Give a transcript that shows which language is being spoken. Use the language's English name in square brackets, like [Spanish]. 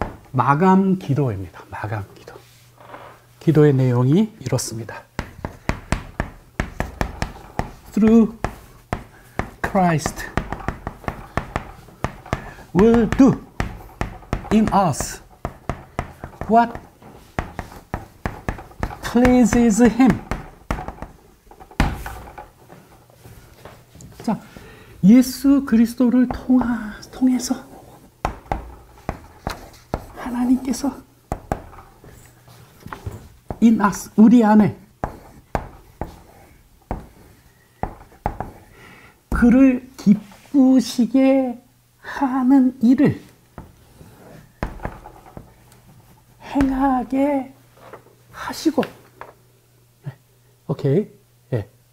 [Korean] 마감 기도입니다. 마감 기도. 기도의 내용이 이렇습니다. [English] Through Christ will do in us what pleases Him. [Korean] 자, 예수 그리스도를 통해서 하나님께서 [English] in us, [Korean] 우리 안에 그를 기쁘시게 하는 일을 행하게 하시고, 오케이, 예.